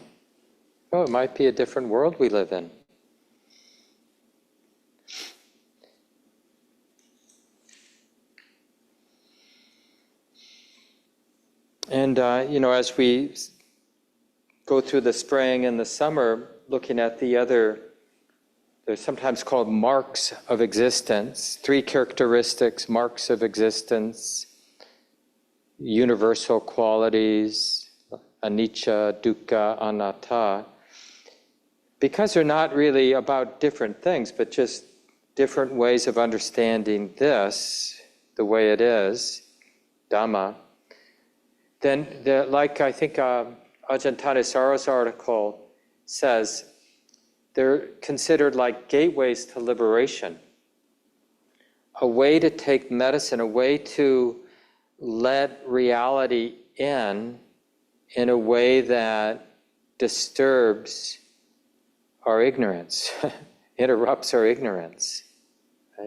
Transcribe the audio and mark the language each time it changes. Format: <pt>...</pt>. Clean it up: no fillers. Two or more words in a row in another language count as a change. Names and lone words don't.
<en>It might be a different world we live in. And, as we go through the spring and the summer, looking at they're sometimes called marks of existence, 3 characteristics, marks of existence, universal qualities,</en> <pi>anicca, dukkha, anatta,</pi> <en>because they're not really about different things, but just different ways of understanding this, the way it is, Dhamma, then like I think Ajahn Thanisara's article says, they're considered like gateways to liberation, a way to take medicine, a way to let reality in a way that disturbs our ignorance, interrupts our ignorance, right?</en>